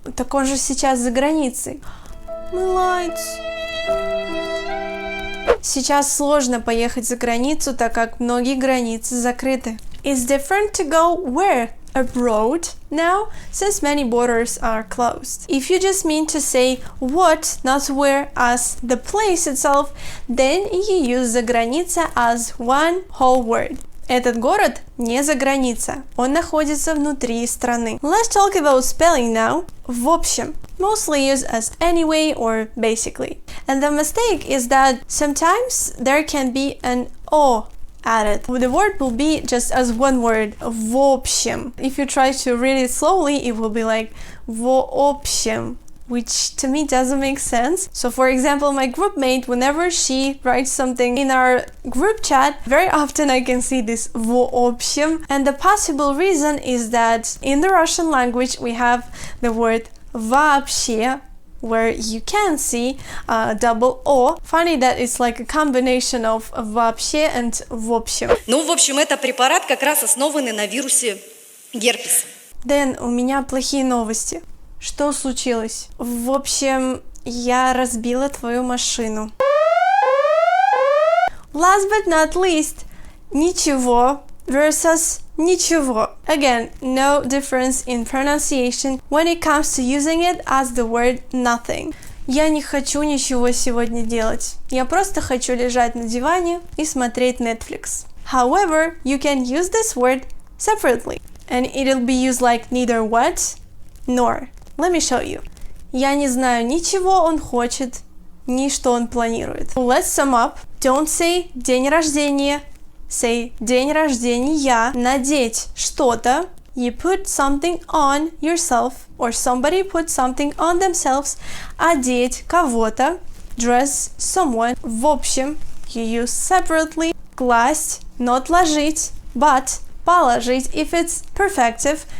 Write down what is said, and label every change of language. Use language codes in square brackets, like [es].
[ru] Так он же сейчас за границей. Молодец. Сейчас сложно поехать за границу, так как многие границы закрыты. [en] It's different to go where? Abroad now, since many borders are closed. If you just mean to say what, not where, as the place itself, then you use заграница as one whole word. [ru] Этот город не за граница, он находится внутри страны. [en] Let's talk about spelling now. В общем, mostly used as anyway or basically. And the mistake is that sometimes there can be an O added. The word will be just as one word, в общем. If you try to read it slowly, it will be like в общем, which to me doesn't make sense. So for example, my group mate, whenever she writes something in our group chat, very often I can see this в общем. And the possible reason is that in the Russian language, we have the word вообще, where you can see double O. Funny that it's like a combination of вообще and в общем. [ru] Ну, в общем, это препарат как раз основанный на вирусе герпеса. Дэн, у меня плохие новости. Что случилось? В общем, я разбила твою машину. [en] Last but not least, ничего versus ничего. Again, no difference in pronunciation when it comes to using it as the word nothing. [ru] Я не хочу ничего сегодня делать. Я просто хочу лежать на диване и смотреть Netflix. [en] However, you can use this word separately, and it'll be used like neither what nor. Let me show you. [ru] Я не знаю ни чего он хочет, ни что он планирует. [en] Let's sum up. Don't say день рождения. Say день рождения. [ru] Надеть что-то. [en] You put something on yourself, or somebody put something on themselves. [ru] Одеть кого-то. [en] Dress someone. В общем, you use separately. Класть, not ложить, but положить if it's perfective.